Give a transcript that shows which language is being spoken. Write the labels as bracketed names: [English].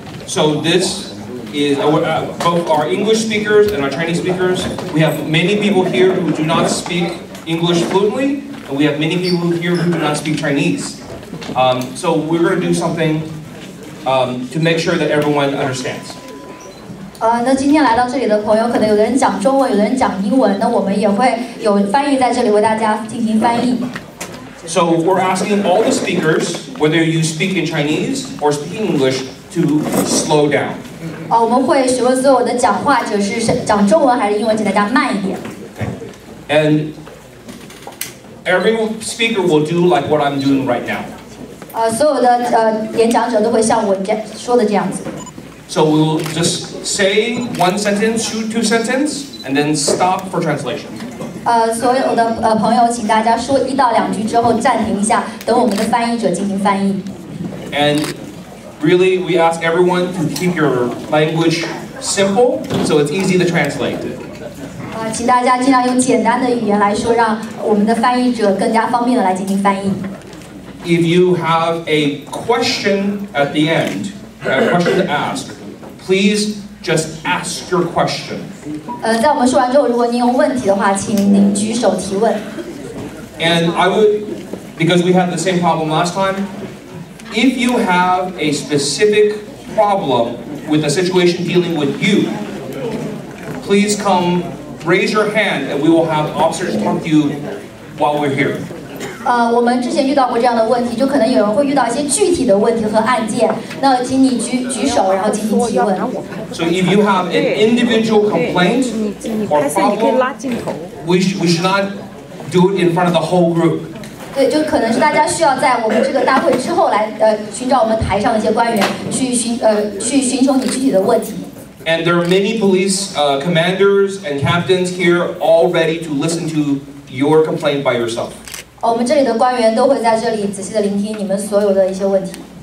[English] So this is both our English speakers and our Chinese speakers. We have many people here who do not speak English fluently, and we have many people here who do not speak Chinese. So we're going to do something to make sure that everyone understands. [Chinese] 那今天来到这里的朋友，可能有的人讲中文，有的人讲英文，那我们也会有翻译在这里为大家进行翻译。 [English] So we're asking all the speakers, whether you speak in Chinese or speak English, to slow down. [Chinese] 我们会询问所有的讲话者是讲中文还是英文，请大家慢一点。 [English] And every speaker will do like what I'm doing right now. [Chinese] 所有的演讲者都会像我说的这样子。 [English] So we will just say one sentence, two sentences, and then stop for translation. [Chinese] 所有的朋友，请大家说1到2句之后暂停一下，等我们的翻译者进行翻译。 [English] And really, we ask everyone to keep your language simple, so it's easy to translate. [Chinese] 请大家尽量用简单的语言来说，让我们的翻译者更加方便的来进行翻译。 [English] If you have a question at the end, a question to ask, please just ask your question. [Chinese] 在我们说完之后，如果您有问题的话，请您举手提问。 [English] And I would, because we had the same problem last time, if you have a specific problem with a situation dealing with you, please come raise your hand and we will have officers talk to you while we're here. [Chinese] 我们之前遇到过这样的问题，就可能有人会遇到一些具体的问题和案件，那请你举手，然后进行提问。 [English] So if you have an individual complaint or problem, we should not do it in front of the whole group. [Chinese] 对，就可能是大家需要在我们这个大会之后来寻找我们台上的一些官员，去寻求你具体的问题。 [English] And there are many police commanders and captains here all ready to listen to your complaint by yourself. [Chinese] 我们这里的官员都会在这里仔细的聆听你们所有的一些问题。